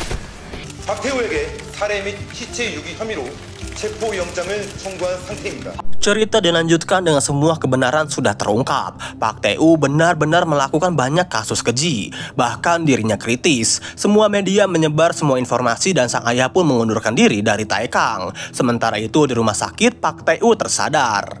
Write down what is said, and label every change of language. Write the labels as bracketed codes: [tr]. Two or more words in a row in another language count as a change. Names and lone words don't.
[ko] 박태우에게 살해 및 시체 유기 혐의로 체포영장을 청구한 상태입니다. [id] Cerita dilanjutkan dengan semua kebenaran sudah terungkap. Pak TU benar-benar melakukan banyak kasus keji. Bahkan dirinya kritis. Semua media menyebar semua informasi dan sang ayah pun mengundurkan diri dari Taekang. Sementara itu di rumah sakit Pak TU tersadar.